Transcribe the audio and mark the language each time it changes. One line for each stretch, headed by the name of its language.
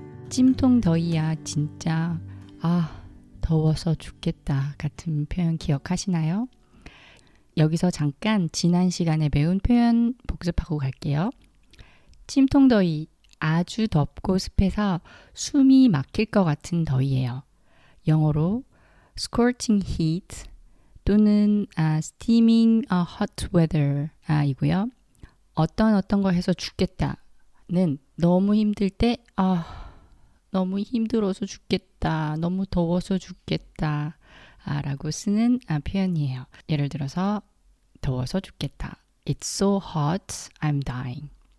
Korean: 찜통 더위야 진짜 더워서 죽겠다 같은 표현 기억하시나요? 여기서 잠깐 지난 시간에 배운 표현 복습하고 갈게요. 찜통 더위, 아주 덥고 습해서 숨이 막힐 것 같은 더위예요. 영어로
English: scorching heat
Korean: 또는
English: steaming hot weather
Korean: 이고요. 어떤 거 해서 죽겠다는 너무 힘들 때 너무 힘들어서 죽겠다, 너무 더워서 죽겠다 라고 쓰는 표현이에요. 예를 들어서 더워서 죽겠다.
English: It's so hot, I'm dying.